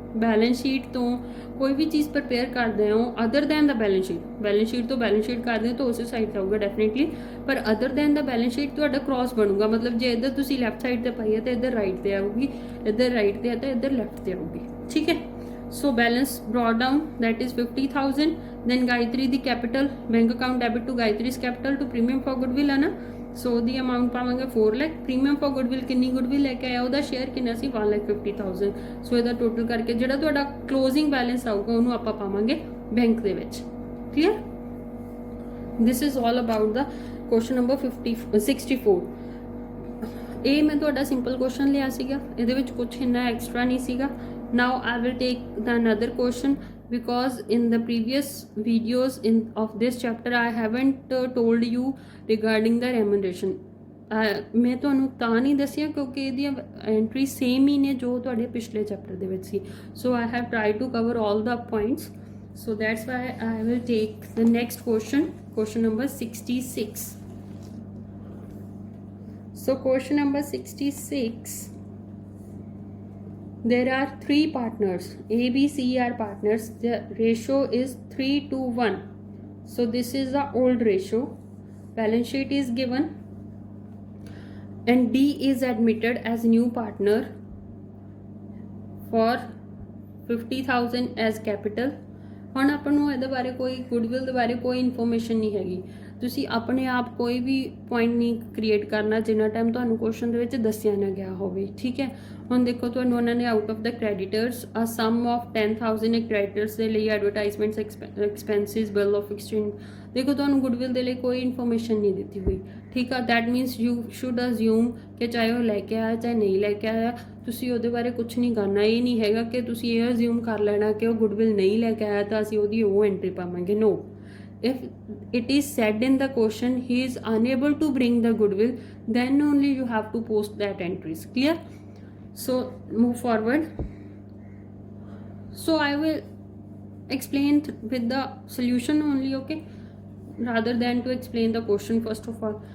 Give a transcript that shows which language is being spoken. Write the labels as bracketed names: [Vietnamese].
[Punjabi] Balance sheet ਤੋਂ ਕੋਈ ਵੀ ਚੀਜ਼ ਪ੍ਰਪੇਅਰ ਕਰਦੇ ਹੋ [English] other than the balance sheet, [Punjabi] ਬੈਲੈਂਸ ਸ਼ੀਟ ਤੋਂ ਬੈਲੈਂਸ ਸ਼ੀਟ ਕਰਦੇ ਹੋ ਤਾਂ ਉਸੇ ਸਾਈਡ ਤੇ ਆਊਗਾ ਡੈਫੀਨਿਟਲੀ, ਪਰ ਅਦਰ ਦੈਨ ਦਾ ਬੈਲੈਂਸ ਸ਼ੀਟ ਤੁਹਾਡਾ ਕ੍ਰਾਸ ਬਣੂਗਾ। ਮਤਲਬ ਜੇ ਇੱਧਰ ਤੁਸੀਂ ਲੈਫਟ ਸਾਈਡ ਤੇ ਪਾਈ ਹੈ ਤਾਂ ਇੱਧਰ ਰਾਈਟ ਤੇ ਆਊਗੀ, ਇੱਧਰ ਰਾਈਟ ਤੇ ਹੈ ਤਾਂ ਇੱਧਰ ਲੈਫਟ ਤੇ ਆਊਗੀ, ਠੀਕ ਹੈ। [English] So balance brought down, that is 50,000. Then Gayatri the capital, bank account debit to Gayatri's capital to premium for goodwill [Punjabi] है ना। [English] So the amount [Punjabi] पावांगे 4 lakh, premium for goodwill Kinni goodwill लेके आया ਉਹਦਾ ਸ਼ੇਅਰ ਕਿੰਨਾ ਸੀ 1,50,000। ਸੋ ਇਹਦਾ ਟੋਟਲ ਕਰਕੇ ਜਿਹੜਾ ਤੁਹਾਡਾ ਕਲੋਜ਼ਿੰਗ ਬੈਲੈਂਸ ਆਊਗਾ ਉਹਨੂੰ ਆਪਾਂ ਪਾਵਾਂਗੇ ਬੈਂਕ ਦੇ ਵਿੱਚ। [English] Clear, this is all about the question number 64। [Punjabi] ਇਹ ਮੈਂ ਤੁਹਾਡਾ ਸਿੰਪਲ ਕੁਐਸਚਨ ਲਿਆ ਸੀਗਾ, ਇਹਦੇ ਵਿੱਚ ਕੁਝ ਇੰਨਾ ਐਕਸਟਰਾ ਨਹੀਂ ਸੀਗਾ। [English] Now I will take the another question, because in the previous videos of this chapter I haven't told you regarding the remuneration। [Punjabi] ਮੈਂ ਤੁਹਾਨੂੰ ਤਾਂ ਨਹੀਂ ਦੱਸਿਆ ਕਿਉਂਕਿ ਇਹਦੀਆਂ ਐਂਟਰੀ ਸੇਮ ਹੀ ਨੇ ਜੋ ਤੁਹਾਡੇ ਪਿਛਲੇ ਚੈਪਟਰ ਦੇ ਵਿੱਚ ਸੀ। [English] So I have tried to cover all the points, so that's why I will take the next question, question number 66। So question number 66, there are 3 partners, A, B, C are partners. The ratio is 3:1. So this is the old ratio. Balance sheet is given and D is admitted as new partner for 50,000 as capital। [Punjabi] ਹੁਣ ਆਪਾਂ ਨੂੰ ਇਹਦੇ ਬਾਰੇ ਕੋਈ goodwill ਦੇ ਬਾਰੇ ਕੋਈ information ਨਹੀਂ ਹੈਗੀ। ਤੁਸੀਂ ਆਪਣੇ ਆਪ ਕੋਈ ਵੀ ਪੁਆਇੰਟ ਨਹੀਂ ਕ੍ਰੀਏਟ ਕਰਨਾ ਜਿੰਨਾ ਟਾਈਮ ਤੁਹਾਨੂੰ ਕੁਐਸਚਨ ਦੇ ਵਿੱਚ ਦੱਸਿਆ ਨਾ ਗਿਆ ਹੋਵੇ, ਠੀਕ ਹੈ। ਹੁਣ ਦੇਖੋ ਤੁਹਾਨੂੰ ਉਹਨਾਂ ਨੇ [English] out of ਦਾ creditors a sum of 10,000 [Punjabi] ਇੱਕ ਕ੍ਰੈਡੀਟਰਸ ਦੇ ਲਈ, advertisements expenses, bill of exchange, ਦੇਖੋ ਤੁਹਾਨੂੰ ਗੁੱਡਵਿਲ ਦੇ ਲਈ ਕੋਈ ਇਨਫੋਰਮੇਸ਼ਨ ਨਹੀਂ ਦਿੱਤੀ ਹੋਈ, ਠੀਕ ਆ। [English] that means you should assume [Punjabi] ਕਿ ਚਾਹੇ ਉਹ ਲੈ ਕੇ ਆਇਆ ਚਾਹੇ ਨਹੀਂ ਲੈ ਕੇ ਆਇਆ, ਤੁਸੀਂ ਉਹਦੇ ਬਾਰੇ ਕੁਝ ਨਹੀਂ ਕਰਨਾ। ਇਹ ਨਹੀਂ ਹੈਗਾ ਕਿ ਤੁਸੀਂ ਇਹ ਅਜ਼ਿਊਮ ਕਰ ਲੈਣਾ ਕਿ ਉਹ ਗੁੱਡਵਿਲ ਨਹੀਂ ਲੈ ਕੇ ਆਇਆ ਤਾਂ ਅਸੀਂ ਉਹਦੀ ਉਹ ਐਂਟਰੀ ਪਾਵਾਂਗੇ। [English] No, if it is said in the question he is unable to bring the goodwill, then only you have to post that entries, clear? So move forward. So I will explain with the solution only, okay, rather than to explain the question first of all.